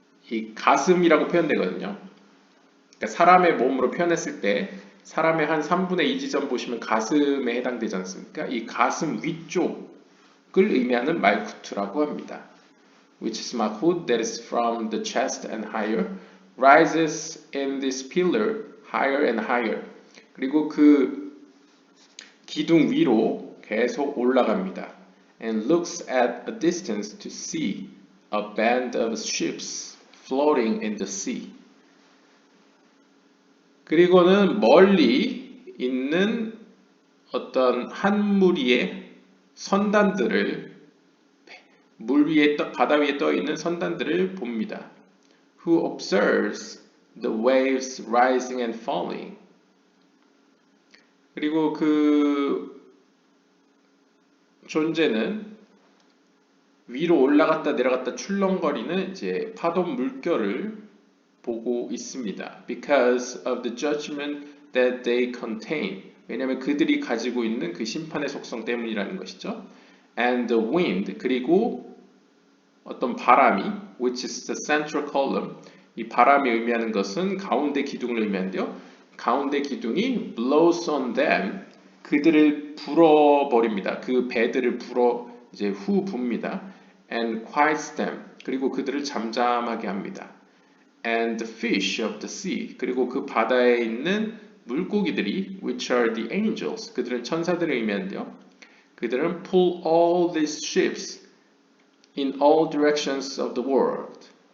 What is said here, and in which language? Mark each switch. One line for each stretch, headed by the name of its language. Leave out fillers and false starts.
Korean: 이 가슴이라고 표현되거든요. 그러니까 사람의 몸으로 표현했을 때 사람의 한 3분의 2 지점 보시면 가슴에 해당되지 않습니까? 이 가슴 위쪽을 의미하는 말쿠트라고 합니다.
English: Which is Malchut that is from the chest and higher, rises in this pillar higher and higher.
Korean: 그리고 그 기둥 위로 계속 올라갑니다.
English: And looks at a distance to see a band of ships floating in the sea.
Korean: 그리고는 멀리 있는 어떤 한 무리의 선단들을 물 위에 바다 위에 떠 있는 선단들을 봅니다.
English: Who observes the waves rising and falling.
Korean: 그리고 그 존재는 위로 올라갔다 내려갔다 출렁거리는 이제 파도 물결을 보고 있습니다.
English: Because of the judgment that they contain.
Korean: 왜냐하면 그들이 가지고 있는 그 심판의 속성 때문이라는 것이죠.
English: And the wind.
Korean: 그리고 어떤 바람이,
English: which is the central column.
Korean: 이 바람이 의미하는 것은 가운데 기둥을 의미하는데요. 가운데 기둥이
English: blows on them.
Korean: 그들을 불어버립니다. 그 배들을 불어 이제 후 붑니다.
English: And quiets them.
Korean: 그리고 그들을 잠잠하게 합니다.
English: And the fish of the sea.
Korean: 그리고 그 바다에 있는 물고기들이
English: which are the angels.
Korean: 그들은 천사들을 의미하는데요. 그들은
English: pull all these ships in all directions of the world.